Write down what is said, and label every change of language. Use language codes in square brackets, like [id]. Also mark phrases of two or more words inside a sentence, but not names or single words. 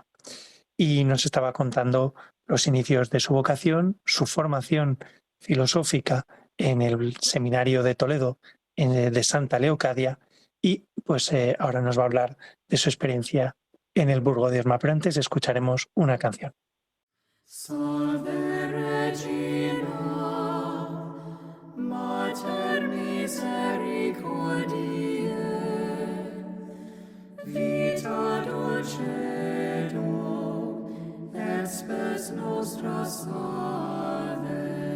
[es] Y nos estaba contando los inicios de su vocación, su formación filosófica en el seminario de Toledo, de Santa Leocadia, y pues ahora nos va a hablar de su experiencia en el Burgo de Osma. Pero antes escucharemos una canción. [la] Salve Regina, Mater misericordiae, vita dulcedo, et spes nostra salve.